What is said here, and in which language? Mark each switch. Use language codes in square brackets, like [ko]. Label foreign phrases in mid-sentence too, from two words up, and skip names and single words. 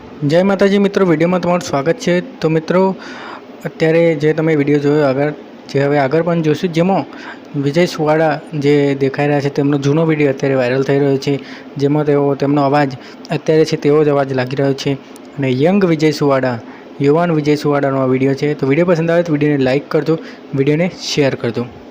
[hi] जय माताजी मित्रों, वीडियो में तमारुं स्वागत है। [gu] તો મિત્રો, અત્યારે જે તમે વિડિયો જોયો હવે આગળ પણ જોશું, જેમાં વિજય સુવાડા જે દેખાઈ રહ્યા છે તેમનો જૂનો વિડિયો અત્યારે વાયરલ થઈ રહ્યો છે, જેમાં તેઓ તેમનો અવાજ અત્યારે છે તેવો જ અવાજ લાગી રહ્યો છે અને યંગ વિજય સુવાડા, યુવાન વિજય સુવાડાનો આ વિડિયો છે। તો વિડિયો પસંદ આવે તો વિડિયોને લાઇક કરજો, વિડિયોને શેર કરજો।